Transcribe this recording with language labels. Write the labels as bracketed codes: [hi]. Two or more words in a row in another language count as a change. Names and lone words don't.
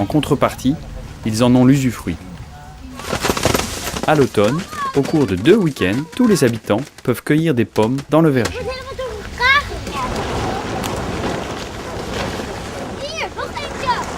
[fr] En contrepartie, ils en ont l'usufruit. À l'automne, au cours de 2 week-ends, tous les habitants peuvent cueillir des pommes dans le verger. [nl] We zijn wat door elkaar gegaan. Hier, nog eentje.